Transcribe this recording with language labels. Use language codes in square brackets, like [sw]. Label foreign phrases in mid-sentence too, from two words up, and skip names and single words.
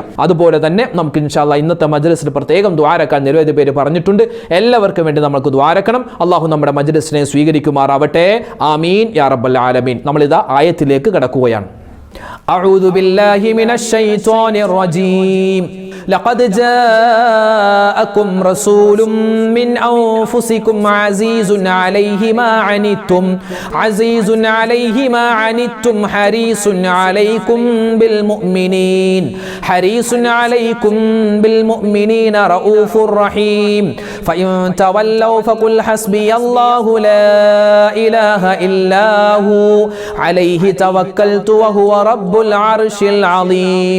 [ml] അതുപോലെ തന്നെ നമുക്ക് [ar] إن شاء الله [ml] ഇന്നത്തെ മജ്ലിസിൽ പ്രത്യേകം ദുആരക്കാൻ നിരവധി പേര് പറഞ്ഞിട്ടുണ്ട്. എല്ലാവർക്കും വേണ്ടി നമുക്ക് ദുആരക്കണം. അള്ളാഹു നമ്മുടെ മജ്ലിസിനെ സ്വീകരിക്കുമാറാവട്ടെ. [ar] آمين يا رب العالمين. [ml] നമ്മളിതാ ആയത്തിലേക്ക് കടക്കുകയാണ്. [ar] أعوذ بالله من الشيطان الرجيم. لقد جاءكم رسول من أنفسكم عزيز عليه ما عنتم حريص عليكم بالمؤمنين رؤوف رحيم فإن تولوا فقل حسبي الله لا إله إلا هو عليه توكلت وهو رب العرش العظيم.